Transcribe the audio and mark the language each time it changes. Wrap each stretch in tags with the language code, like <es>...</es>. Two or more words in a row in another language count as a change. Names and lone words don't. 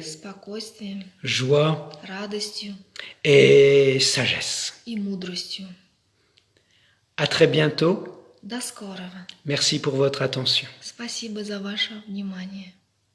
<ru>спокойствием,</ru> <fr>joie</fr> <ru>радостью</ru> <fr>et sagesse.</fr> <ru>и мудростью.</ru> <fr>À très bientôt.</fr> <ru>До скорого.</ru> <fr>Merci pour votre attention.</fr> <ru>Спасибо за ваше внимание.</ru>